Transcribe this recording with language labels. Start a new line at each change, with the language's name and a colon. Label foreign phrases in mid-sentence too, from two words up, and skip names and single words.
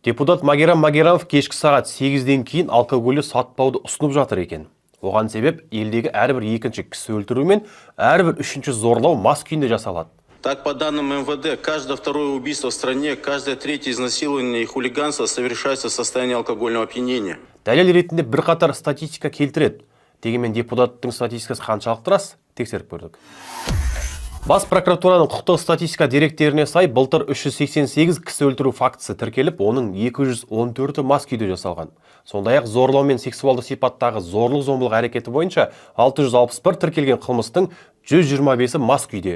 Kazakh: Депутат Магеррам Магеррамов кешкі сағат 8-ден кейін алкогольді сатпауды ұсынып жатыр екен. Оған себеп елдегі әрбір екінші кісі өлтіру мен әрбір үшінші зорлау мас күйінде жасалады.
Russian: Так, по данным МВД, каждое второе убийство в стране, каждое третье изнасилование и хулиганство совершается в состоянии алкогольного опьянения.
Kazakh: Дәлел ретінде бірқатар статистика келтіреді. Дегенмен депутаттың статистикасы қаншалықты рас? Тексеріп көрдік. Бас прокуратураның құқықтық статистика деректеріне сай, былтыр 388 кісі өлтіру фактісі тіркеліп, оның 214-і мас күйде жасалған. Сондай-ақ зорлау мен сексуалды сипаттағы зорлық-зомбылық әрекеті бойынша 661 тіркелген қылмыстың 125-і мас күйде.